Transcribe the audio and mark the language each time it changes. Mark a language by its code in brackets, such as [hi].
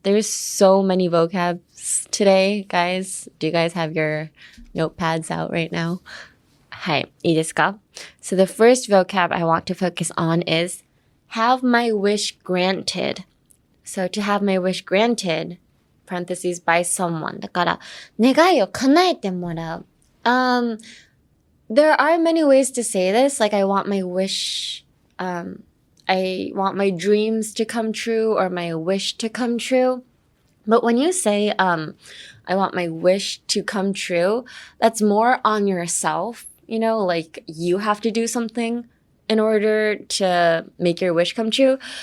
[en] There's so many vocabs today, guys. Do you guys have your notepads out right now? [ja] はい、いいですか? [en] So the first vocab I want to focus on is have my wish granted. So to have my wish granted, parentheses, by someone. [ja] だから、願いを叶えてもらう. [en] There are many ways to say this. Like I want my wish, I want my dreams to come true or my wish to come true. But when you say, I want my wish to come true, that's more on yourself, you know, like you have to do something in order to make your wish come true.